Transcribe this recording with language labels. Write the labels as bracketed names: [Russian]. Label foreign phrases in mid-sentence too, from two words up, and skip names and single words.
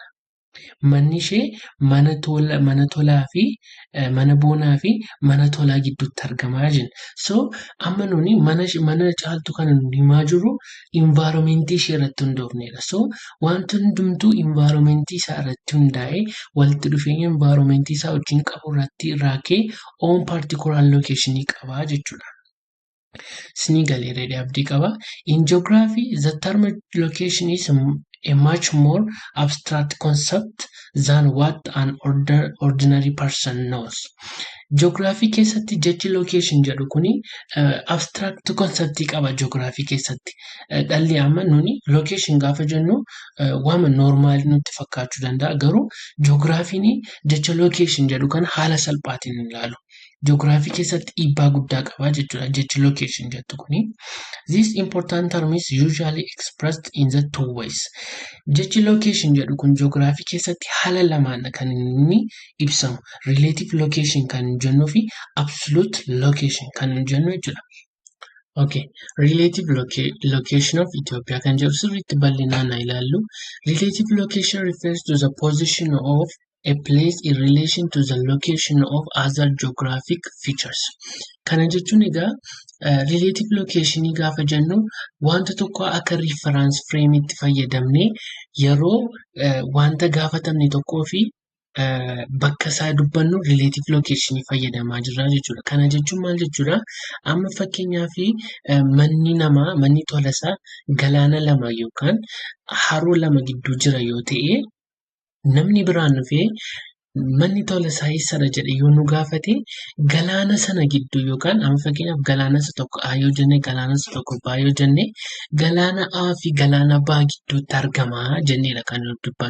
[Oromo] Manni ishee mana tolaa fi mana boonaa fi mana tolaa gidduutti argamaa jenna. So amma nuni mana caaltuu kana nuni himaa jirru environment ishee irratti hundoofnedha. So wanti hundumtuu environment isaa irratti hundaa'ee walitti dhufeenya environment isaa wajjin qabu irratti raakee [English] own particular location [Oromo] qabaa jechuudha. [English] In geography, the term location is a much more abstract concept than what an ordinary person knows. [Oromo] Geography keessatti jechi location jedhu kuni [English] abstract concept [Oromo] qaba geography keessatti. Dhalli amma nuni location gaafa jennu waama normaal nutti fakkaachuu danda'a, garuu geographyni jecha location jedhu kan haala salphaatiin ilaalu. Geography keessatti dhiibbaa guddaa qaba jechuudha jechi location jettu kuni. [English] This important term is usually expressed in the two ways. [Oromo] Jechi location jedhu kun geography keessatti haala lamaan kan inni ibsamu. [English] Relative location [Oromo] kan jennu fi [English] absolute location [Oromo] kan jennu jechuudha. [English] Okay, relative location of Ethiopia [Oromo] kan jedhu sirriitti bal'inaan ilaallu. [English] Relative location refers to the position of a place in relation to the location of other geographic features. [Oromo] Kana jechuun egaa [English] relative location [Oromo] gaafa jennu wanta tokko akka [English] reference frame [Oromo] itti fayyadamne yeroo wanta gaafatamne tokkoo fi bakka isaa dubbannu [English] relative location [Oromo] fayyadamaa jirra jechuudha. Kana jechuun maal jechuudha? Amma fakkeenyaaf manni tolasaa galaana lama yookaan haroo lama gidduu jira yoo ta'e, namni biraan dhufee manni tolasaa eessadha jedhee yoo nu gaafate galaana sana gidduu yookaan amma fakkeenyaaf galaana isa tokko A yoo jenne galaana isa tokko B yoo jenne galaana A fi galaana B gidduutti argamaa jenneedha kan nuti dubbannu.